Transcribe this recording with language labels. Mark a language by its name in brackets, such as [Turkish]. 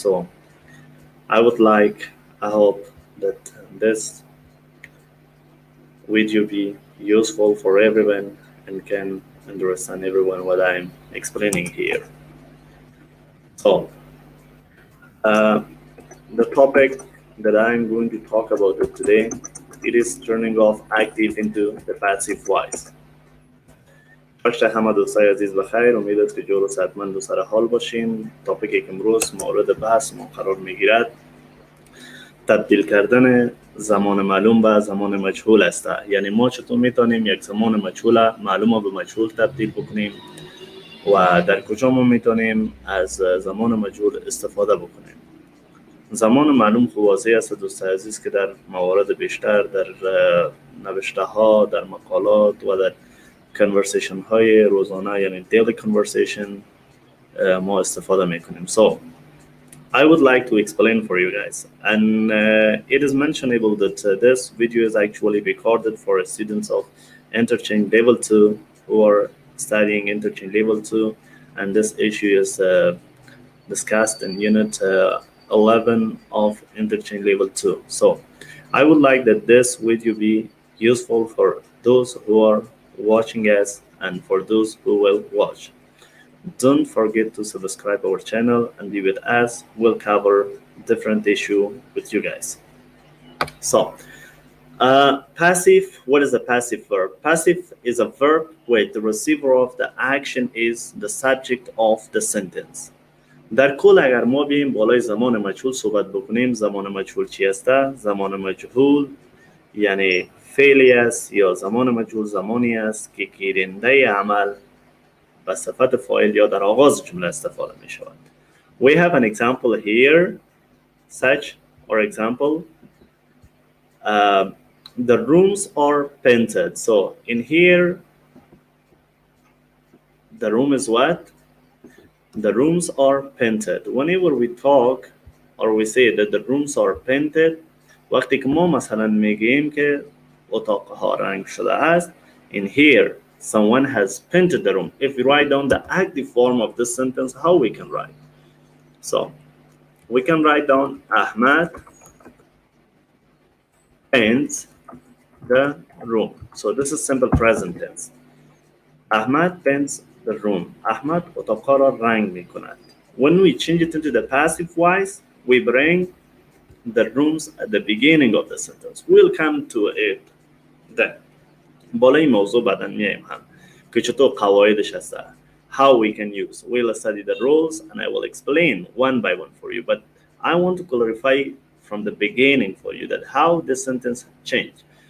[English] So I hope that this video be useful for everyone and can understand everyone what I'm explaining here. So. Uh, The topic that I'm going to talk about it today, it is turning off active into the passive voice. [Persian] باشه همه دوستای عزیز بخیر، امید است که جور و صحتمند و سر حال باشین. تاپیکی که امروز مورد بحث ما قرار میگیرد تبدیل کردن زمان معلوم به زمان مجهول است. یعنی ما چطور میتونیم یک زمان مجهول معلوم به مجهول تبدیل بکنیم و در کجا ما میتونیم از زمان مجهول استفاده بکنیم. زمان معلوم واضح است دوست عزیز که در موارد بیشتر در نوشته ها، در مقالات و در کنورسیشن های روزانه یعنی [English] daily conversation [Persian] ما استفاده میکنیم. [English] So I would like to explain for you guys, and it is mentionable that this video is actually recorded for students of interchange level 2 who are studying interchange level 2, and this issue is discussed in unit 11 of interchange level 2. So I would like that this video be useful for those who are watching us and for those who will watch. Don't forget to subscribe our channel and be with us. We'll cover different issue with you guys. So passive, what is a passive verb? Passive is a verb where the receiver of the action is the subject of the sentence. [Persian] در کل اگر ما بیایم بالای زمان مجهول صحبت بکنیم، زمان مجهول چی است؟ زمان مجهول یعنی فعلی است یا زمان مجهول زمانی است که گیرنده عمل به صفت فاعل یا در آغاز جمله استفاده می شود. [English] We have an example here, such or example, the rooms are painted. So in here, the room is what? The rooms are painted. Whenever we talk or we say that the rooms are painted, [Persian] وقتی که ما مثلا میگیم که اتاقها رنگ شده است, [English] in here someone has painted the room. If we write down the active form of this sentence, how we can write? So we can write down Ahmad paints the room. So this is simple present tense. Ahmad paints the room. [Persian] Ahmad اتاقها را رنگ می کند. [English] When we change it into the passive voice, we bring the rooms at the beginning of the sentence. We'll come to it then. [Persian] بالای موضوع بعداً میایم هم که چطور قواعدش هست. [English] How we can use. We'll study the rules and I will explain one by one for you. But I want to clarify from the beginning for you that how this sentence changed.